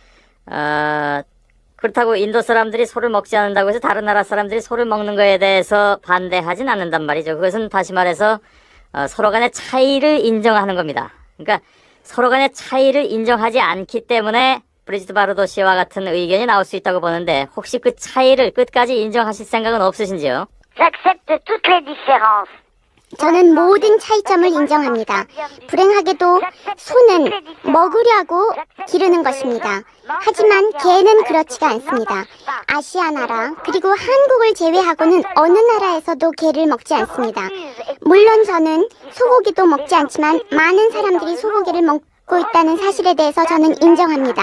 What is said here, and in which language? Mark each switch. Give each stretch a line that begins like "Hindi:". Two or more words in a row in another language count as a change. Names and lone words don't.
Korean: 그렇다고 인도 사람들이 소를 먹지 않는다고 해서 다른 나라 사람들이 소를 먹는 거에 대해서 반대하진 않는단 말이죠. 그것은 다시 말해서 서로 간의 차이를 인정하는 겁니다. 그러니까 서로 간의 차이를 인정하지 않기 때문에 브리짓 바르도 씨와 같은 의견이 나올 수 있다고 보는데 혹시 그 차이를 끝까지 인정하실 생각은 없으신지요?
French: J'accepte toutes les différences.
Korean: 저는 모든 차이점을 인정합니다. 불행하게도 소는 먹으려고 기르는 것입니다. 하지만 개는 그렇지가 않습니다. 아시아 나라 그리고 한국을 제외하고는 어느 나라에서도 개를 먹지 않습니다. 물론 저는 소고기도 먹지 않지만 많은 사람들이 소고기를 먹고 있다는 사실에 대해서 저는 인정합니다.